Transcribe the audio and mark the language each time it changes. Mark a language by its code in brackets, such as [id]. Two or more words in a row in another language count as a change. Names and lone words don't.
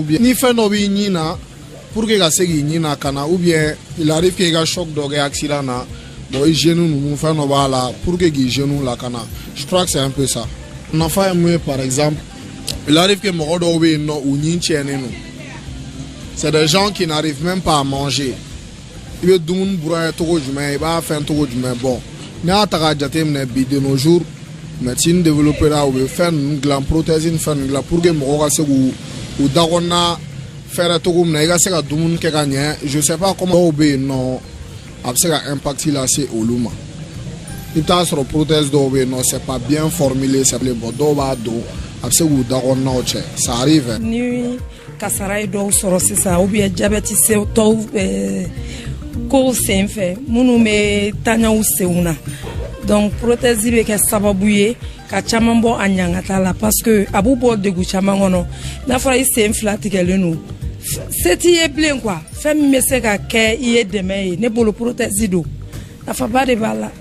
[bm] bien ni fɛn dɔ b'i ɲin na pour que ka se k'i ɲin lakana [fr] ou bien il arrive que [bm] i ka choc dɔ kɛ accident na bon i genou ninnu fɛn dɔ b'a la [fr] pour que [bm] k'i genou lakana [fr] je crois que c'est un peu ça [bm] nafa ye mun ye [fr] par exemple il arrive que [bm] mɔgɔ dɔw bɛ yen nɔ u ɲin tiɲɛnen [fr] no c'est des gens qui n'arrivent même pas à manger [bm] i bɛ dumuni buraye cogo jumɛn i b'a fɛn cogo jumɛn bon n'i y'a ta k'a jateminɛ bi [fr] de nos jours médecine développée là [bm] u bɛ fɛn ninnu dilan prothèse ni fɛn ninnu dilan [fr] pour que [bm] mɔgɔw ka se k'u da kɔnɔna fɛrɛ cogo min na i ka se ka dumuni kɛ ka ɲɛ [fr] je sais pas comment [bm] dɔw bɛ yen nɔ a bɛ se ka impact lase olu ma i bɛ taa sɔrɔ prothèse dɔw bɛ yen nɔ [fr] c'est pas bien formulé c'est bon [bm] dɔw b'a don a bɛ se k'u da kɔnɔnaw cɛ [fr] ça arrive. [bm] ni kasara ye dɔw sɔrɔ sisan [fr] ou bien diabète [bm] tɔw kow sen fɛ minnu bɛ taɲaw senw na [fr] donc prothèse [bm] bɛ kɛ sababu ye ka caman bɔ a ɲangata la [fr] parce que [bm] a b'u bɔ degun caman kɔnɔ n'a fɔra i sen fila tigɛlen don se t'i ye bilen quoi fɛn min bɛ se ka kɛ i ye dɛmɛ ye ne bolo prothèse don nafaba de b'a la.